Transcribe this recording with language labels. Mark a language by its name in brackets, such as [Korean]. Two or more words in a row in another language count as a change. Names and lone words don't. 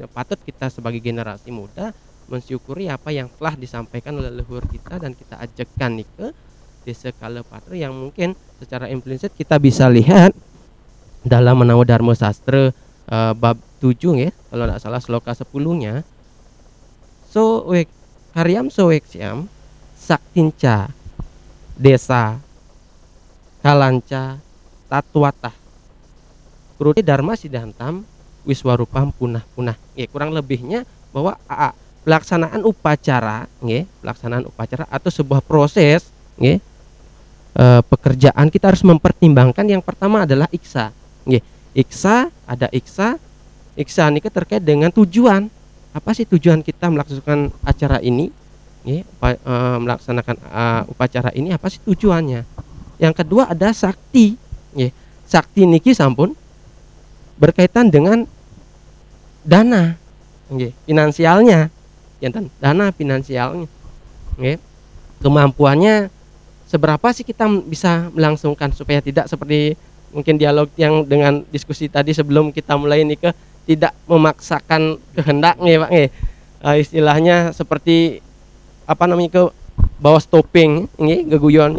[Indonesian] Patut kita sebagai generasi muda mensyukuri apa yang telah disampaikan oleh leluhur kita dan kita ajakkan Desa Kalapatra yang mungkin secara implisit kita bisa lihat dalam Menawa Dharma Sastra bab 7 ya, kalau tidak salah sloka 10-nya. [Sanskrit] So karyam soweksiam saktinca desa kalanca tatwatah kurute dharma siddhantam wiswarupam punah-punah. [Indonesian] Kurang lebihnya bahwa pelaksanaan upacara, pelaksanaan upacara atau sebuah proses, pekerjaan kita harus mempertimbangkan yang pertama adalah iksa. Iksa, ada iksa. Iksa ini terkait dengan tujuan. Apa sih tujuan kita melaksanakan acara ini? Melaksanakan upacara ini apa sih tujuannya? Yang kedua ada sakti. Sakti [Balinese] niki sampun [Indonesian] berkaitan dengan dana, finansialnya, dana finansialnya, kemampuannya seberapa sih kita bisa melangsungkan supaya tidak seperti mungkin dialog yang dengan diskusi tadi sebelum kita mulai ini tidak memaksakan kehendaknya Pak, istilahnya seperti apa namanya ke bawah stopping, geguyon.